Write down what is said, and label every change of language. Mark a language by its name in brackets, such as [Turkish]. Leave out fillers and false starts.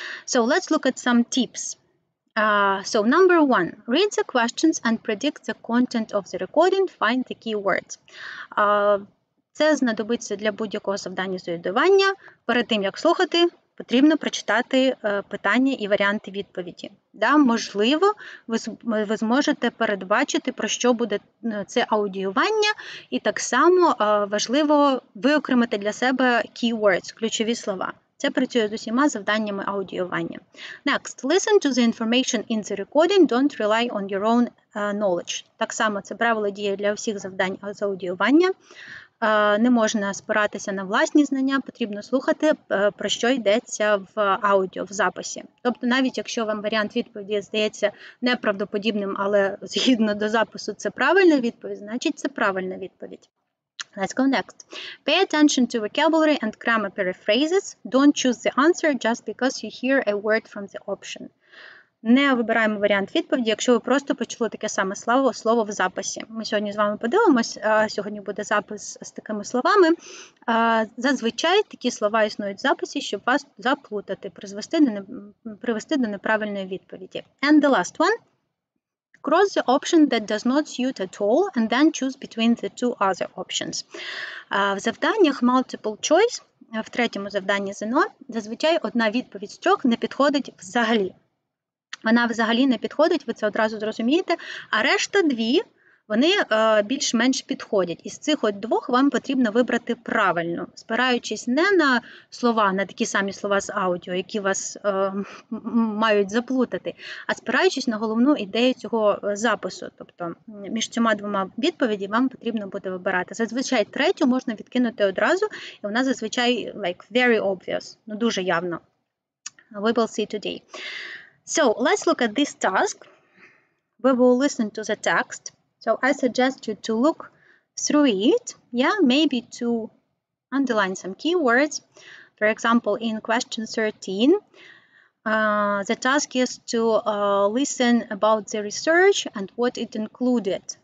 [English] So, let's look at some tips. So, number 1, read the questions and predict the content of the recording, find the keywords. [Ukrainian] Це знадобиться для будь-якого завдання з орієнтування. Перед тим, як слухати, потрібно прочитати питання і варіанти відповіді. Да, можливо, ви зможете передбачити, про що буде це аудіювання, і так само важливо виокремити для себе keywords, ключові слова. Це працює з усіма завданнями аудіювання. [English] Next, listen to the information in the recording, don't rely on your own knowledge. [Ukrainian] Так само це правило діє для всіх завдань з аудіювання. Не можна спиратися на власні знання, потрібно слухати, про що йдеться в аудіо, в записі. Тобто навіть якщо вам варіант відповіді здається неправдоподібним, але згідно до запису це правильна відповідь, значить це правильна відповідь. [English] Let's go next. Pay attention to vocabulary and grammar paraphrases. Don't choose the answer just because you hear a word from the option. [Ukrainian] Не вибираємо варіант відповіді, якщо ви просто почули таке саме слово в записі. Ми сьогодні з вами подивимось, сьогодні буде запис з такими словами. Зазвичай такі слова існують в записі, щоб вас заплутати, привести до неправильної відповіді. [English] And the last one. Cross the option that does not suit at all and then choose between the 2 other options. [Ukrainian] В завданнях multiple choice, в третьому завданні ЗНО, зазвичай одна відповідь з 3 не підходить взагалі. Вона взагалі не підходить, ви це одразу зрозумієте, а решта 2 вони більш-менш підходять. Із цих от двох вам потрібно вибрати правильно, спираючись не на слова, на такі самі слова з аудіо, які вас мають заплутати, а спираючись на головну ідею цього запису. Тобто між цими двома відповідями вам потрібно буде вибирати. Зазвичай третю можна відкинути одразу, і вона зазвичай [English] very obvious, [Ukrainian] дуже явно. [English] We will see today. So let's look at this task. We will listen to the text. So I suggest you to look through it, maybe to underline some keywords. For example, in question 13, the task is to listen about the research and what it included.